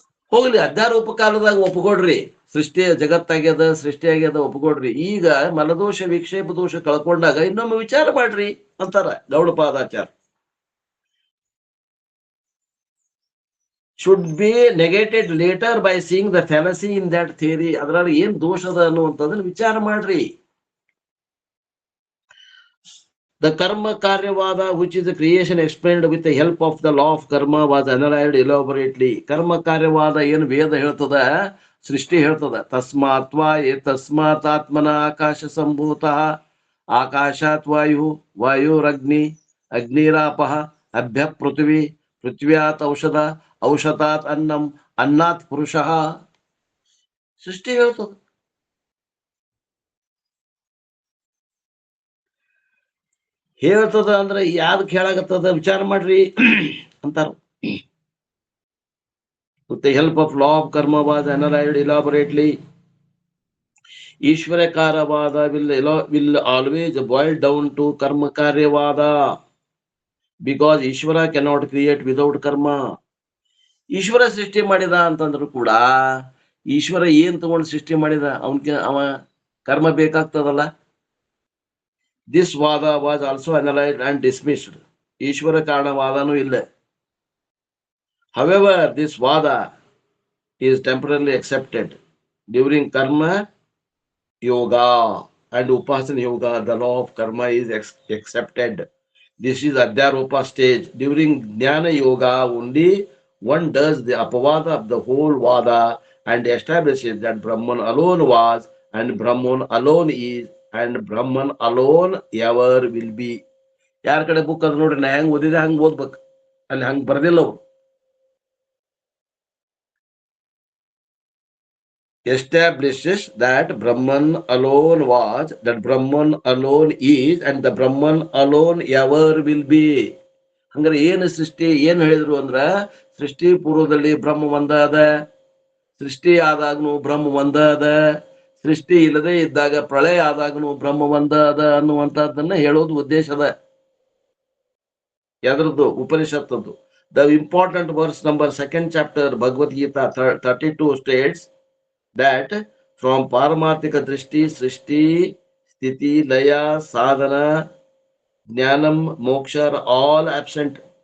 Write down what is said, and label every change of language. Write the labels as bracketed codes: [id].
[kn] ಹೋಗ್ಲಿ, ಅಧ್ಯಾರೂಪ ಕಾಲದಾಗ ಒಪ್ಕೊಡ್ರಿ. ಸೃಷ್ಟಿಯ ಜಗತ್ತಾಗ್ಯದ, ಸೃಷ್ಟಿಯಾಗ್ಯದ, ಒಪ್ಕೊಡ್ರಿ. ಈಗ ಮಲದೋಷ ವಿಕ್ಷೇಪ ದೋಷ ಕಳ್ಕೊಂಡಾಗ ಇನ್ನೊಮ್ಮೆ ವಿಚಾರ ಮಾಡ್ರಿ ಅಂತಾರ Gaudapadacharya. [en] should be negated later by seeing the fallacy in that theory. [kn] ಅದರಲ್ಲಿ ಏನ್ ದೋಷ ಅದ ಅನ್ನುವಂಥದ್ದನ್ನ ವಿಚಾರ ಮಾಡ್ರಿ. [en] The karma karyavada, which is the creation explained with the help of the law of karma, was analyzed elaborately. [kn] ಕರ್ಮ ಕಾರ್ಯವಾದ ಏನು ವೇದ ಹೇಳ್ತದ, ಸೃಷ್ಟಿ ಹೇಳ್ತದ. [sa] ತಸ್ಮಾತ್ವಾ ತಸ್ಮಾತ್ ಆತ್ಮನ ಆಕಾಶ ಸಂಭೂತ, ಆಕಾಶಾತ್ ವಾಯು, ವಾಯುರಗ್ನಿ, ಅಗ್ನಿರಾಪಃ, ಅಭ್ಯ ಪೃಥ್ವಿ, ಪೃಥ್ವ್ಯಾತ್ ಔಷಧ, ಔಷಧಾತ್ ಅನ್ನಂ, ಅನ್ನಾತ್ ಪುರುಷಃ. [kn] ಸೃಷ್ಟಿ ಹೇಳ್ತದ. ಹೇಳ್ತದ ಅಂದ್ರೆ ಯಾವ್ದಕ್ ಹೇಳಾಗತ್ತದ ವಿಚಾರ ಮಾಡ್ರಿ ಅಂತಾರ. [en] With the help of law of karma was analyzed elaborately. Ishvarakaravada will always boil down to karma karyavada, because Ishvara cannot create without karma. [kn] Ishwara ಸೃಷ್ಟಿ ಮಾಡಿದ ಅಂತಂದ್ರು ಕೂಡ ಈಶ್ವರ ಏನ್ ತಗೊಂಡು ಸೃಷ್ಟಿ ಮಾಡಿದ? ಅವ ಕರ್ಮ ಬೇಕಾಗ್ತದಲ್ಲ. [en] This Vada was also analyzed and dismissed. [kn] Ishwara ಕಾರಣವಾದನೂ ಇಲ್ಲ. [en] However, this Vada is temporarily accepted. During Karma Yoga and Upasana Yoga, the law of karma is accepted. This is Adhyaropa stage. During Jnana Yoga only one does the apavada of the whole Vada and establishes that Brahman alone was and Brahman alone is and Brahman alone ever will be. [kn] ಯಾರ ಕಡೆ book ಅದ್ ನೋಡ್ರಿ, ನಾ ಹೆಂಗ್ ಓದಿದೆ ಹಂಗ್ ಓದ್ಬೇಕು, ಅಲ್ಲಿ ಹಂಗ್ ಬರ್ದಿಲ್ಲ ಅವ್ರು. [en] Establishes that Brahman alone was, that Brahman alone is, and the Brahman alone ever will be. [kn] ಹಂಗಾರೆ ಏನು ಸೃಷ್ಟಿ ಏನ್ ಹೇಳಿದ್ರು ಅಂದ್ರ, ಸೃಷ್ಟಿ ಪೂರ್ವದಲ್ಲಿ ಬ್ರಹ್ಮ ಒಂದ ಅದ, ಸೃಷ್ಟಿ ಆದಾಗ್ನು ಬ್ರಹ್ಮ ಒಂದ ಅದ, ಸೃಷ್ಟಿ ಇಲ್ಲದೆ ಇದ್ದಾಗ ಪ್ರಳಯ ಆದಾಗ್ನು ಬ್ರಹ್ಮ ಒಂದ ಅದ ಅನ್ನುವಂತಹದ್ದನ್ನ ಹೇಳೋದು ಉದ್ದೇಶ ಅದ. ಯಾವ್ದ್ರದ್ದು? ಉಪನಿಷತ್ತದ್ದು. [en] The important verse number 2nd chapter Bhagavad Gita 32 states that from Paramarthika Drishti, Srishti, Sthiti, Laya, Sadhana, Jnanam, Moksha are all absent.